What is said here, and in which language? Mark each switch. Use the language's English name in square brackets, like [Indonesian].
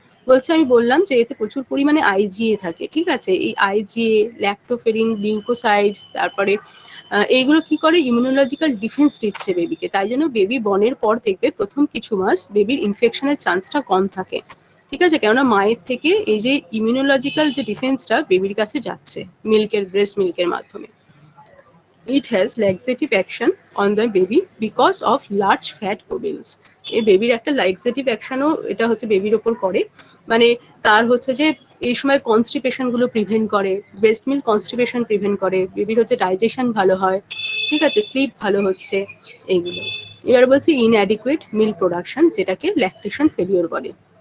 [Bangla] বলছে আমি বললাম যে এতে প্রচুর পরিমাণে IgA থাকে। ঠিক আছে, এই IgA, ল্যাক্টোফেরিন, লিউকোসাইডস, তারপরে এইগুলো কি করে, ইমিউনোলজিক্যাল ডিফেন্স দিচ্ছে বেবিকে। তাই জন্য বেবি বর্নের পর দেখবে প্রথম কিছু মাস বেবির ইনফেকশনের চান্সটা কম থাকে। ঠিক আছে, কেননা মায়ের থেকে এই যে ইমিউনোলজিক্যাল যে ডিফেন্সটা বেবির কাছে যাচ্ছে মিল্কের, ব্রেস্ট মিল্কের মাধ্যমে। [English] It has laxative action on the baby because of large fat globules. [Bangla] এই বেবির একটা লাক্সেটিভ অ্যাকশনও এটা হচ্ছে বেবির ওপর করে, মানে তার হচ্ছে যে এই সময় কনস্টিপেশন গুলো প্রিভেন্ট করে, ব্রেস্ট মিল্ক কনস্টিপেশন প্রিভেন্ট করে, বেবির হচ্ছে ডাইজেশন ভালো হয়, ঠিক আছে, স্লিপ ভালো হচ্ছে, এইগুলো। এবার বলছি ইনঅ্যাডিকুয়েট মিল্ক প্রোডাকশন, যেটাকে ল্যাকটেশন ফেলিওর বলে।